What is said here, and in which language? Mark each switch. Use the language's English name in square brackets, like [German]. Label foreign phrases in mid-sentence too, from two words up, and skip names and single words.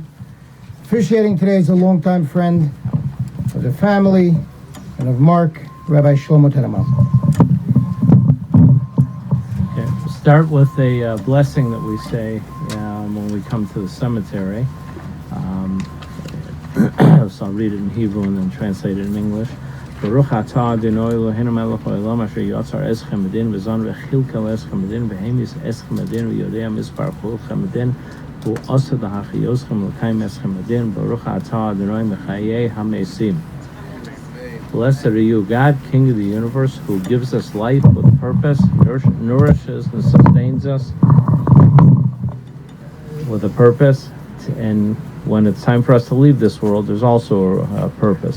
[English] Officiating today is a longtime friend of the family and of Mark, Rabbi Shlomo Tenenbaum. Okay, we'll start with a blessing that we say when we come to the cemetery. So I'll read it in Hebrew and then translate it in English. [Hebrew] ברוך אתה ה' אלוהינו מלך העולם אשר יצר אתכם בדין וזן וכלכל אתכם בדין והמית אתכם בדין ויודע מספר כולכם בדין ועתיד להחיותכם ולקיים אתכם בדין ברוך אתה ה' מחיה המתים. [English] Blessed are you, God, King of the universe, who gives us life with purpose, nourishes and sustains us with a purpose, and when it's time for us to leave this world, there's also a purpose.